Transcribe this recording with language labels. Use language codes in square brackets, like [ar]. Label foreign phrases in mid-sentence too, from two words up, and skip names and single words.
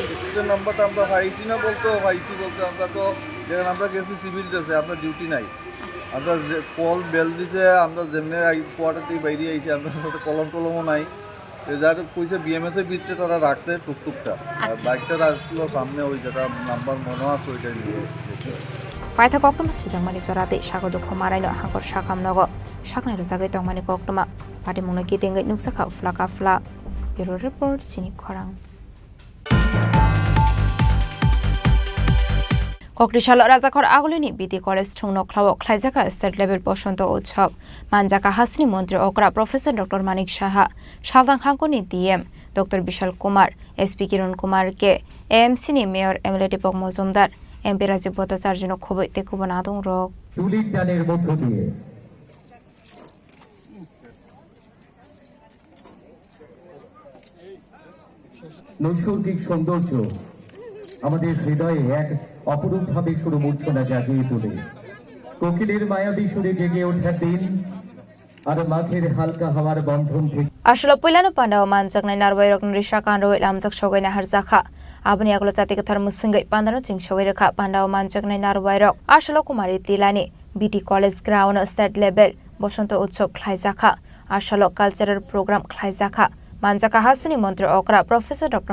[bn] টুকটুকের নাম্বারটা আমরা পাইছি না বলতে আমরা তো যেখানে আমরা গেছি সিভিল ড্রেসে, আমরা ডিউটি নাই। আমরা কল বেল দিছে, আমরা যেমনি কোয়ার্টার থেকে বাইরে আইছি, আমরা কলমও নাই। যারা কইছে বিএমএস এর ভিতরে তারা রাখছে টুকটুকটা, আর বাইকটা রাখলো সামনে, ওই যেটা নাম্বার মনে আছে ওইটা নিয়ে। [trp] Paithak Oktoma Srijangmani Jorade Shagodo Khomanaino Hangkor Shakhamnago Shakna Ruzagi Tongmani Koktoma Pati Muno Kitingai Nuksakha Fla Kafla [en] Bureau Report [trp] Chini Khorang Kokrishala Rajakhor Agolini BT College Chungno Khlawo Khlaijaka [en] State Level [trp] Bosonto Utsob Manjaka Hasni Montri Okra Professor Dr. Manik Shaha Shalvan Khankoni DM Dr. Bishal Kumar SP Kiran Kumar Ke AMC ni Mayor Emily Dipok Mozumdar MP Rajiv Bhattacharya Khoboi Tekubon Adong Rok [bn] তুলির টানের মধ্য দিয়ে নৈসর্গিক সৌন্দর্য আমাদের হৃদয়ে এক অপরূপভাবে সুরমূর্ছনা জাগিয়ে তোলে। কোকিলের মায়াবী সুরে জেগে ওঠা দিন আর মাঘের হালকা হাওয়ার বন্ধন থেকে [trp] Ashlo Pulano Pandao Manjak na Narway Rok Risha Kanro Lamjak Shogoi na Harzakha Abni Aglo Tatik Tharmusingai Pandano Ching Showiraka Pandao Manjak na Narway Rok Ashlo Kumari Tilani BT College Ground [en] State Level [trp] Bosonto Utsob Khlaijaka Ashlo [en] Cultural Program [trp] Khlaijaka Manjaka Hasni Montri Okra Professor Dr.